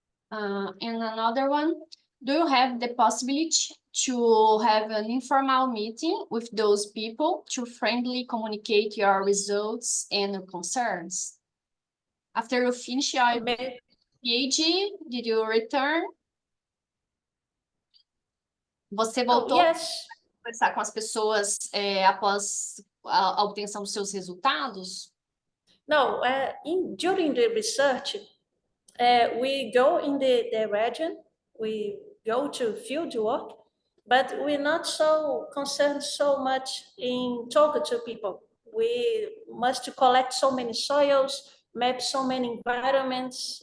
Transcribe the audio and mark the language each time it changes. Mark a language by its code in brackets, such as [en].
[en] And another one, do you have the possibility to have an informal meeting with those people to friendly communicate your results and concerns? After you finish your IAG, did you return? [pt] Você voltou a conversar com as pessoas após a obtenção dos seus resultados? [en] No, during the research, we go in the region, we go to field work, but we're not so concerned so much in talking to people. We must collect so many soils, map so many environments.